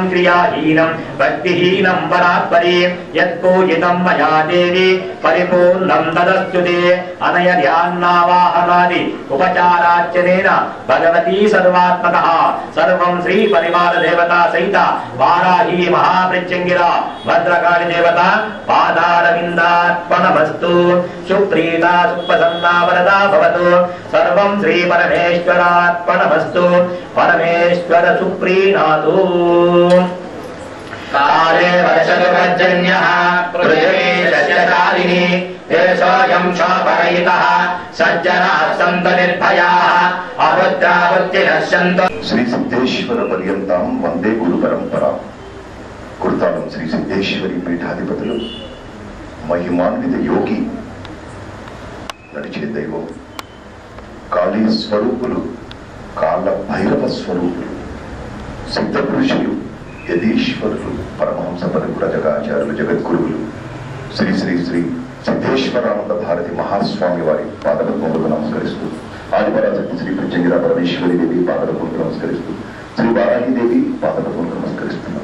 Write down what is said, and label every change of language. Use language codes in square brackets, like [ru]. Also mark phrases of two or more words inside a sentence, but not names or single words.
[sa] क्रियाहीनं भक्तिहीनं परात्परे यत्पूजितं मया देवी परिपूर्णं तदस्तुते अनय ध्यानावाहनादि उपचारार्चनेन भगवती सर्वात्मकः सर्वं श्री परिवार देवता सहित वाराही महाप्रत्यङ्गिरा भद्रकाली देवता पादारविन्दार्पणमस्तु सुप्रीता सुप्रसन्ना वरदा भवतु सर्वं श्री परमेश्वरार्पणमस्तु परमेश्वर सुप्रीणातु काले वर्षदुर्जन्यः पृथिवी शस्यशालिनी देशोऽयं शोभरहितः सज्जनाः सन्तु निर्भयाः अभद्रावृत्तिनः सन्तु. श्री सिद्धेश्वर पर्यंతం వందే గురు పరంపర. [te] కుర్తాలం శ్రీ సిద్ధేశ్వరి పీఠాధిపతులు మహిమాన్విత యోగి నడిచే దైవం కాళీ స్వరూపులు కాళ్ళ భైరవ స్వరూపులు సిద్ధ పురుషులు యతీశ్వరులు పరమహంస పరివ్రజకాచార్యులు జగద్గురువులు శ్రీ శ్రీ శ్రీ సిద్ధేశ్వరానంద భారతి మహాస్వామి వారి పాదపద్మములకు నమస్కరిస్తూ ఆదిపరాశక్తి శ్రీ ప్రత్యంగిరా పరమేశ్వరి దేవి పాదపద్మములకు నమస్కరిస్తూ శ్రీ వారాహి దేవి పాదపద్మములకు నమస్కరిస్తున్నాం.